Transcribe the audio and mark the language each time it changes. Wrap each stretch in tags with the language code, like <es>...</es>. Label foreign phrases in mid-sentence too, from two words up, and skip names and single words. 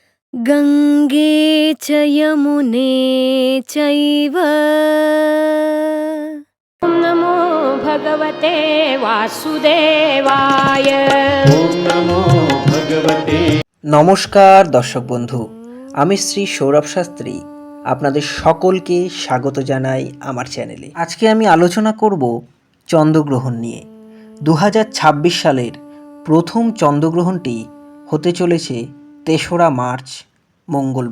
<sa>गंगे च यमुने चैव नमो भगवते वासुदेवाय। ओम नमो भगवते।</sa> <bn>নমস্কার দর্শক বন্ধু, আমি শ্রী সৌরভ শাস্ত্রী আপনাদের সকলকে স্বাগত জানাই আমার চ্যানেলে। আজকে আমি আলোচনা করব চন্দ্রগ্রহণ নিয়ে। 2026 সালের প্রথম চন্দ্রগ্রহণটি হতে চলেছে 3রা মার্চ মঙ্গলবার।</bn>